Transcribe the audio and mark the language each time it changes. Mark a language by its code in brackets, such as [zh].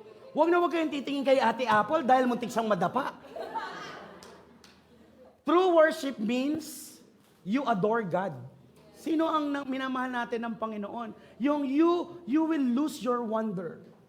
[tl] Huwag kayong titingin kay Ate Apple dahil muntik siyang madapa. [en] True worship means you adore God. [tl] Sino ang minamahal natin ng Panginoon? [en] Yung you will lose your wonder.